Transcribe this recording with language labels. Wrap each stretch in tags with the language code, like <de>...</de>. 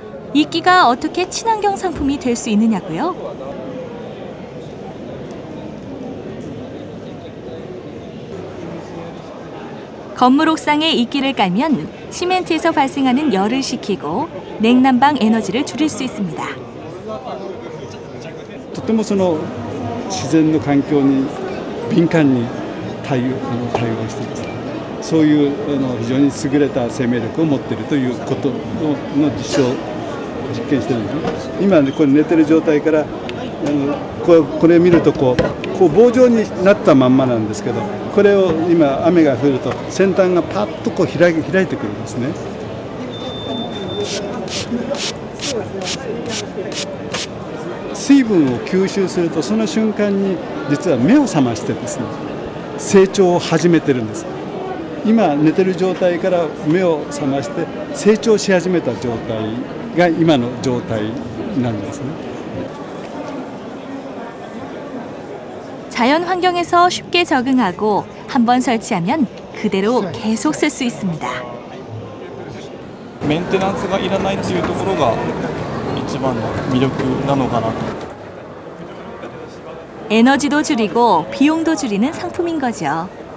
<ko>이끼가 어떻게 친환경 상품이 될 수 있느냐고요? 건물 옥상에 이끼를 깔면 시멘트에서 발생하는 열을 식히고 냉난방 에너지를 줄일 수 있습니다.</ko> <ja>とてもその自然の環境に敏感に対応しています。そういう非常に優れた生命力を持っているということの実験してるんですね。今これ寝てる状態からこれ見るとこう棒状になったまんまなんですけど、これを今雨が降ると先端がパッとこう開いてくるんですね。水分を吸収するとその瞬間に実は目を覚ましてですね、成長を始めてるんです。今寝てる状態から目を覚まして成長し始めた状態が今の状態なんですね。</ja> <ko>자연 환경에서 쉽게 적응하고 한번 설치하면 그대로 계속 쓸 수 있습니다.</ko> <ja>メンテナンスがいらないというところが一番の魅力なのかなと。</ja> <ko>에너지도 줄이고 비용도 줄이는 상품인 거죠.</ko>